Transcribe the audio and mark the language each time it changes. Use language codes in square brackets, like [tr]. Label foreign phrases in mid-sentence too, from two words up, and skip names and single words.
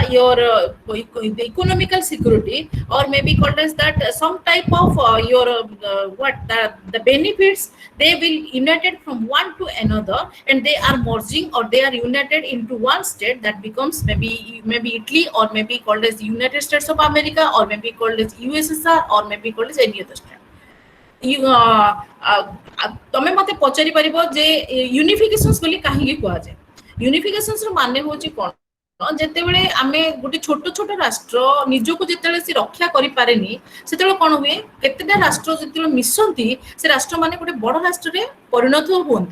[en] the economical security, or maybe called as that some type of your what the benefits, they will united from one to another, and they are merging or they are united into one state that becomes maybe Italy, or maybe called as United States of America, or maybe called as USSR, or maybe called as any other state. [or] ତମେ ମତେ ପଚାରି ପାରିବ ଯେ ୟୁନିଫିକେସନ୍ସ ବୋଲି କାହିଁକି କୁହାଯାଏ? ୟୁନିଫିକେସନ୍ସ ର ମାନେ ହଉଛି କଣ? ଯେତେବେଳେ ଆମେ ଗୋଟେ ଛୋଟ ଛୋଟ ରାଷ୍ଟ୍ର ନିଜକୁ ଯେତେବେଳେ ସେ ରକ୍ଷା କରିପାରେନି, ସେତେବେଳେ କଣ ହୁଏ, କେତେଟା ରାଷ୍ଟ୍ର ଯେତେବେଳେ ମିଶନ୍ତି ସେ ରାଷ୍ଟ୍ର ମାନେ ଗୋଟେ ବଡ ରାଷ୍ଟ୍ରରେ ପରିଣତ ହୁଅନ୍ତି।